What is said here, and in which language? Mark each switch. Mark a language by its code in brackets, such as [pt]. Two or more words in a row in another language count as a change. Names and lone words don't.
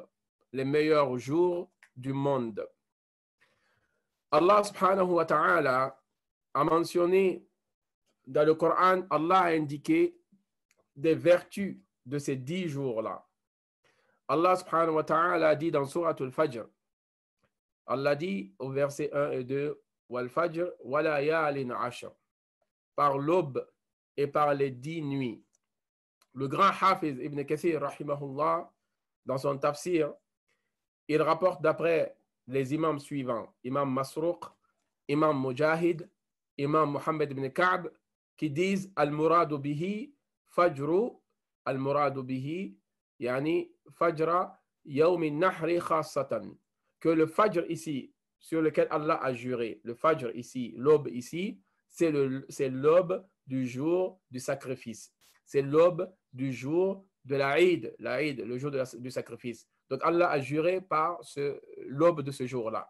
[fr] Les meilleurs jours du monde. Allah [ar] سبحانه وتعالى [fr] a mentionné dans le Coran, Allah a indiqué des vertus de ces 10 jours-là. Allah [ar] سبحانه وتعالى [fr] a dit dans Surat al-Fajr, Allah dit au verset 1 et 2, [ar] والفجر وليال عشر, [fr] par l'aube et par les 10 nuits. Le grand Hafiz Ibn Kathir, rahimahullah, dans son tafsir, il rapporte d'après les imams suivants, Imam Masruq, Imam Mujahid, Imam Muhammad ibn Ka'b, qui disent [ar] المراد به الفجر المراد به يعني فجر يوم النحر خاصة. [fr] Que le Fajr ici, sur lequel Allah a juré, le Fajr ici, l'aube ici, c'est l'aube du jour du sacrifice. C'est l'aube du jour de la Eid, le jour du sacrifice. Donc Allah a juré par l'aube de ce jour-là.